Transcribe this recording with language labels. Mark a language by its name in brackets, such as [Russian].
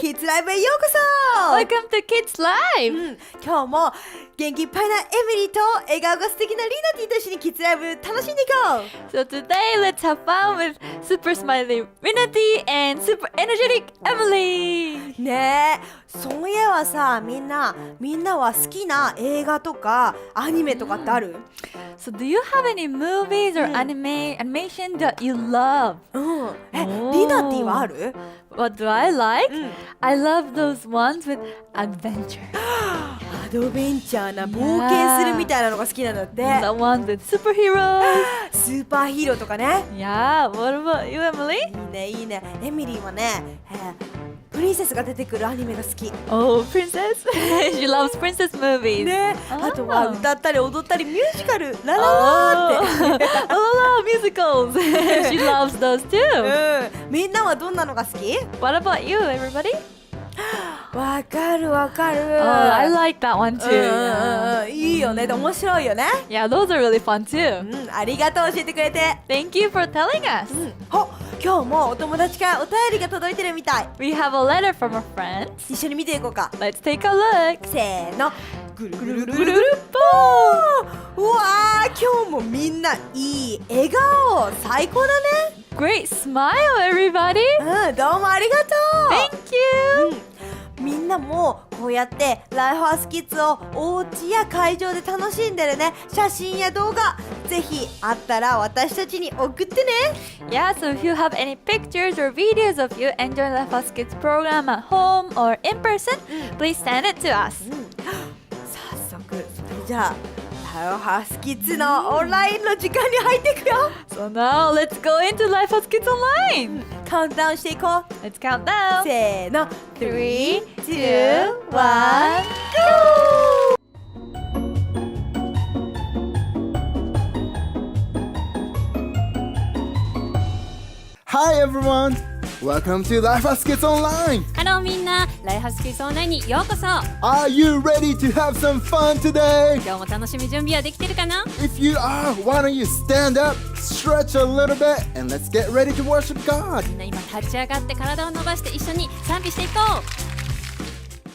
[Japanese] キッズライブへようこそ [English] Welcome to Kids Live! [Japanese] 今日も元気いっぱいなエミリーと笑顔が素敵なリナティと一緒にキッズライブ楽しんでいこう [English] So today, let's have fun with super smiley Rinati and super energetic Emily! [Japanese] ねえそういえばさみんなは好きな映画とかアニメとかってある [English] So do you have any movies or animation that you love? [Japanese] リナティはある [English] What do I like? I love those ones with adventure. [Japanese] アドベンチャーな冒険するみたいなのが好きなんだって [English] The ones with superheroes. [Japanese] スーパーヒーローとかね [English] Yeah, what about you, Emily? [Japanese] いいねエミリーはね、プリンセスが出てくるアニメが好き [English] Oh, princess. She loves princess movies. [Japanese] ねあとは歌ったり踊ったりミュージカルラララーって [English] Oh, musicals. She loves those too. [Japanese] みんなはどんなのが好き [English] What about you, everybody? [Japanese] わかる [English] Oh, I like that one too. [Japanese] いいよね面白いよね [English] Yeah, those are really fun too. [Japanese] ありがとう教えてくれて [English] Thank you for telling us. [Japanese] 今日もお友達からお便りが届いてるみたい [English] We have a letter from a friend. [Japanese] 一緒に見ていこうか [English] Let's take a look. [Japanese] せーのぐるぐるぐるぐるぐるぽーうわー今日もみんないい笑顔最高だね [English] Great smile, everybody. [Japanese] どうもありがとう [English] Thank you. [Japanese] みんなもこうやってライフハウスキッズをお家や会場で楽しんでるね写真や動画ぜひあったら私たちに送ってね [English] Yeah, so if you have any pictures or videos of you enjoying the Lifehouse Kids program at home or in person, please send it to us. [Japanese] 早速それじゃあライフハウスキッズのオンラインの時間に入っていくよ [English] So now let's go into Lifehouse Kids Online. [Japanese] カウントダウンしていこう [English] Let's count down. [Japanese] せーの [English] 3, 2, 1 GO! Hi everyone! Welcome to Lifehouse Kids Online! [Japanese] ハローみんな、ライフハウスキッズオンラインにようこそ。 [English] Are you ready to have some fun today? [Japanese] 今日も楽しみ準備はできてるかな？ [English] If you are, why don't you stand up, stretch a little bit, and let's get ready to worship God! [Japanese] みんな今立ち上がって体を伸ばして一緒に賛美していこう。